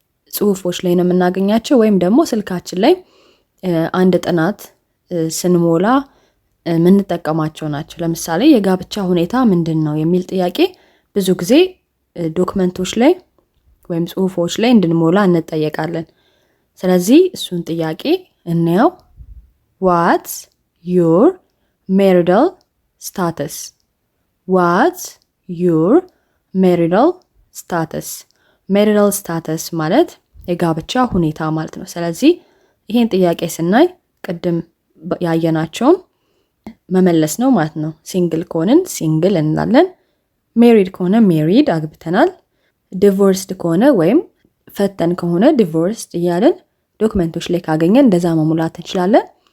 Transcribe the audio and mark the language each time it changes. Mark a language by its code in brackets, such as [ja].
[am] ጽሁፎች ላይ ነው የምናገኛቸው ወይም ደግሞ ስልካችን ላይ አንድ ጥናት ስንሞላ የምንጠቀማቸው ናቸው። ለምሳሌ የጋብቻ ሁኔታ ምንድን ነው የሚል ጥያቄ ብዙ ጊዜ ዶክመንቶች ላይ ወይም ጽሁፎች ላይ እንድንሞላ እንጠየቃለን። ስለዚህ እሱን ጥያቄ እንየው። [en] What's your marital status? What's your marital status? [am] marital status ማለት የጋብቻ ሁኔታ ማለት ነው። ስለዚህ ይሄን ጥያቄ ስናይ ቅድም ያየናቸውን መመለስ ነው ማለት ነው። ሲንግል ከሆነን ሲንግል እንላለን። ሜሪድ ከሆነ ሜሪድ አግብተናል። ዲቮርስድ ከሆነ ወይም ፈተን ከሆነ ዲቮርስድ እያለን ዶክመንቶች ላይ ካገኘን እንደዛ መሙላት እንችላለን።